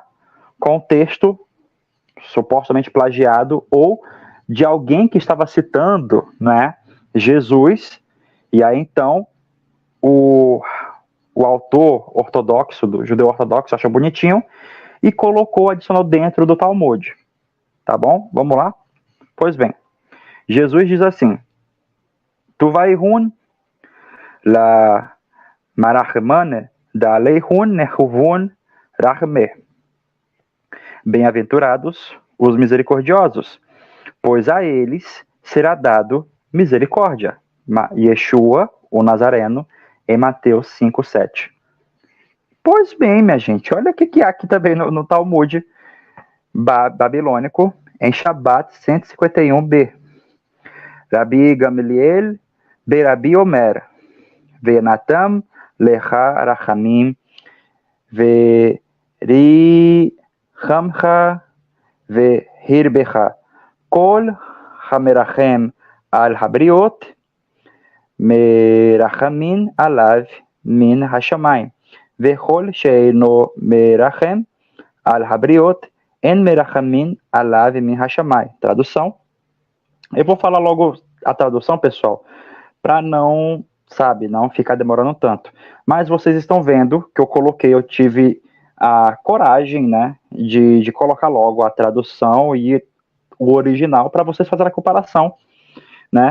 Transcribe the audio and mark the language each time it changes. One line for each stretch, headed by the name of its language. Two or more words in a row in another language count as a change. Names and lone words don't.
Portuguese: Com o texto supostamente plagiado ou de alguém que estava citando, né, Jesus. E aí, então, o autor ortodoxo, do judeu ortodoxo, achou bonitinho e colocou, adicionou dentro do Talmud. Tá bom? Vamos lá? Pois bem, Jesus diz assim,
Aramaic: ܛܘܒܝܗܘܢ ܠܡܪܚܡܢܐ ܕܥܠܝܗܘܢ ܢܗܘܘܢ ܪܚܡܐ.
Portuguese: Bem-aventurados os misericordiosos, pois a eles será dado misericórdia. Yeshua, o Nazareno, em Mateus 5:7. Pois bem, minha gente, olha o que há aqui também no Talmud babilônico, em Shabat 151b.
Hebrew: רבי גמליאל ברבי אומר ונתן לך רחמים ורחמך והרבך כל המרחם על הבריות מרחמין עליו מן השמים וכל שאינו מרחם על הבריות אין מרחמין עליו מן השמים, vechol sheino merachem al habriot en merachamin alav min hashamayim.
Portuguese: Tradução. Eu vou falar logo a tradução, pessoal, para não ficar demorando tanto. Mas vocês estão vendo que eu tive a coragem, né, de colocar logo a tradução e o original para vocês fazerem a comparação, né?